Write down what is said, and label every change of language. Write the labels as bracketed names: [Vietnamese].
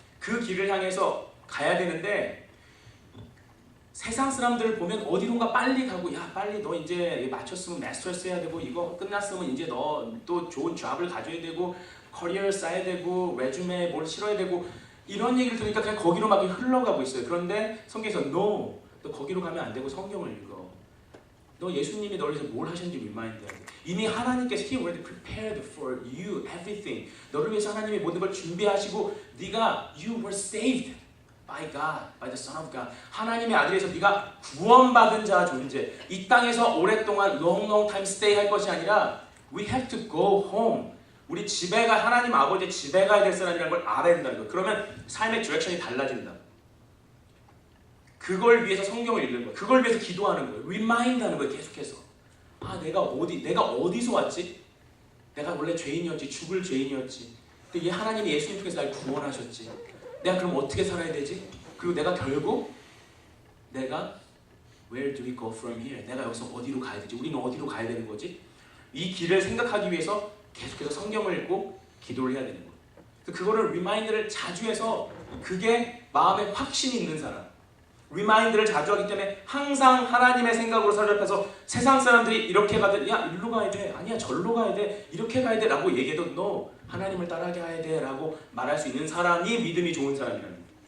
[Korean] 그 길을 향해서 가야 되는데 세상 사람들을 보면 어디론가 빨리 가고 야 빨리 너 이제 마쳤으면 마스터스 해야 되고 이거 끝났으면 이제 너 또 좋은 잡을 가져야 되고 커리어를 쌓아야 되고 레주메에 뭘 실어야 되고 이런 얘기를 들으니까 그냥 거기로 막 흘러가고 있어요. 그런데 성경에서 no, 너 거기로 가면 안 되고 성경을 읽어. 너 예수님이 너를 위해서 뭘 하셨는지 리마인드해야 돼. 이미 하나님께서 [English] He already prepared for you everything. [Korean] 너를 위해서 하나님이 모든 걸 준비하시고 네가 [English] you were saved by God, by the Son of God. [Korean] 하나님의 아들에서 네가 구원받은 자 존재. 이 땅에서 오랫동안 [English] long time stay [Korean] 할 것이 아니라 [English] we have to go home. [Korean] 우리 집에 하나님 아버지의 집에 가야 될 사람이라는 걸 알아야 된다는 거예요. 그러면 삶의 디렉션이 달라진다. 그걸 위해서 성경을 읽는 거예요. 그걸 위해서 기도하는 거예요. 리마인드 하는 거예요. 계속해서. 내가 어디서 왔지? 내가 원래 죄인이었지. 죽을 죄인이었지. 근데 하나님이 예수님 통해서 날 구원하셨지. 내가 그럼 어떻게 살아야 되지? 그리고 내가 결국 [English] Where do we go from here? [Korean] 내가 여기서 어디로 가야 되지? 우리는 어디로 가야 되는 거지? 이 길을 생각하기 위해서 계속해서 성경을 읽고 기도를 해야 되는 거예요. 그거를 리마인드를 자주 해서 그게 마음에 확신이 있는 사람. 리마인드를 자주 하기 때문에 항상 하나님의 생각으로 사로잡혀서 세상 사람들이 이렇게 가든 야 일로 가야 돼 아니야 절로 가야 돼 이렇게 가야 돼 라고 얘기해도 너 하나님을 따라가게 해야 돼 라고 말할 수 있는 사람이 믿음이 좋은 사람이라는 거예요.